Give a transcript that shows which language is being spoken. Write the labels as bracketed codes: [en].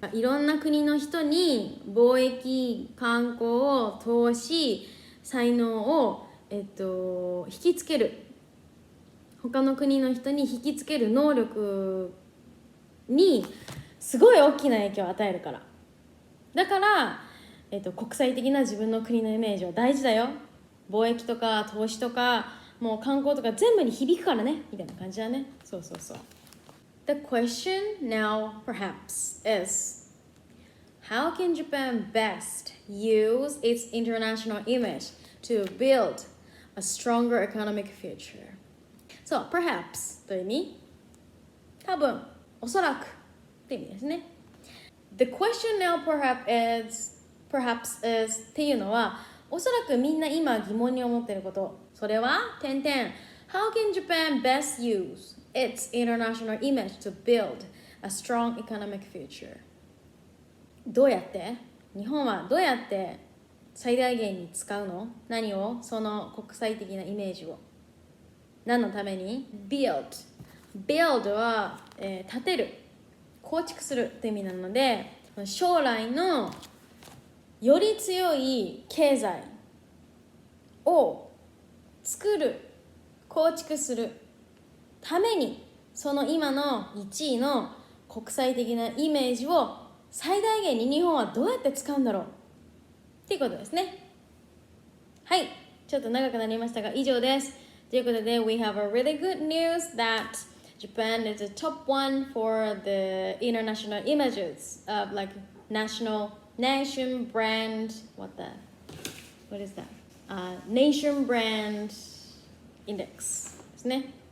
[ja] いろんな国の人に貿易、観光、投資、才能を、引きつける、他の国の人に引きつける能力にすごい大きな影響を与えるから。だから、国際的な自分の国のイメージは大事だよ。貿易とか投資とかもう観光とか全部に響くからねみたいな感じだね。そうそうそう。 [en] The question now perhaps is how can Japan best use its international image to build a stronger economic future? [ja] So, perhaps という意味、多分、おそらくって意味ですね。 [en] The question now perhaps is [ja] っていうのは、おそらくみんな今疑問に思っていること。それは、 [en] How can Japan best use its international image to build a strong economic future? [ja] どうやって日本はどうやって最大限に使うの？何をその国際的なイメージを。何のために build は、建てる、構築するって意味なので、将来のより強い経済を作る、構築するために、その今の1位の国際的なイメージを最大限に日本はどうやって使うんだろうっていうことですね。はい、ちょっと長くなりましたが以上です。ということで [en] We have a really good news that Japan is the top one for the international images of like nation brand what is that? [ja] Nation brand index ですね。